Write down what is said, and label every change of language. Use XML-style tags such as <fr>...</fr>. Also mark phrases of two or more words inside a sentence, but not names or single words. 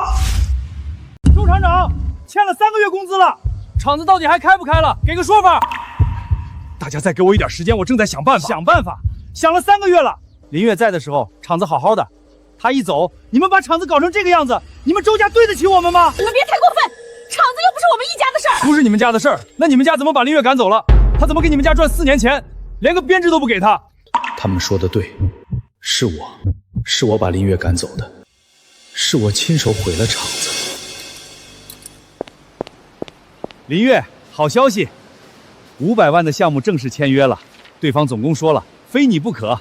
<zh>周廠長欠了3個月工資了，廠子到底還開不開了？給個說法。大家再給我一點時間，我正在想辦法。想辦法，想了3個月了。林月在的時候，廠子好好的，他一走，你們把廠子搞成這個樣子，你們周家對得起我們嗎？你們別太過分，廠子又不是我們一家的事兒。不是你們家的事兒，那你們家怎麼把林月趕走了？他怎麼給你們家賺4年錢，連個編制都不給他？他們說的對，是我把林月趕走的，是我親手毀了廠子。林月，好消息，500萬的項目正式簽約了，對方總工說了，非你不可。</zh>